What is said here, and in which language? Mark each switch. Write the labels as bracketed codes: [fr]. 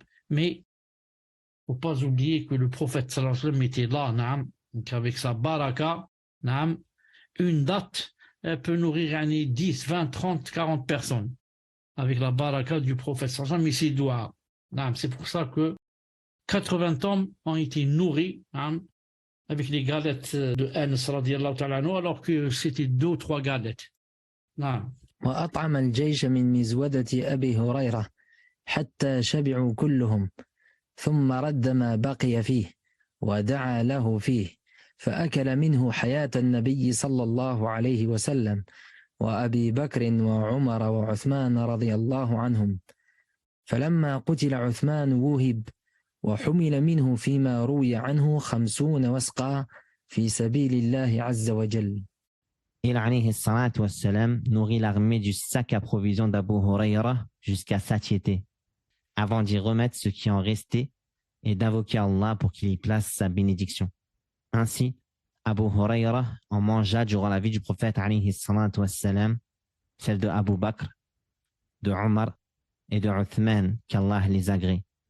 [fr] Mais il ne faut pas oublier que le prophète sallallahu alayhi wa sallam était là, donc avec sa baraka, une date, elle peut nourrir 10, 20, 30, 40 personnes. Avec la baraka du prophète sallallahu alayhi wa sallam, et ses doigts. C'est pour ça que 80 hommes ont été nourris avec les galettes de Anas radiyallahu ta'ala anhu, alors que c'était 2 ou 3 galettes. [ar] وأطعم الجيش من مزودة أبي هريرة حتى شبعوا كلهم ثم رد ما بقي فيه ودعا له فيه فأكل منه حياة النبي صلى الله عليه وسلم وأبي بكر وعمر وعثمان رضي الله عنهم. فلما قتل عثمان ووهب وحمل منه فيما روي عنه 50 وسقا في سبيل الله عز وجل. [fr] Il, alayhi salatu wassalam, nourrit l'armée du sac à provisions d'Abu Hurayra jusqu'à satiété, avant d'y remettre ce qui en restait et d'invoquer Allah pour qu'il y place sa bénédiction. Ainsi, Abu Hurayra en mangea durant la vie du prophète alayhi salatu wassalam, celle de Abu Bakr, de Omar et de Uthman, qu'Allah les agrée.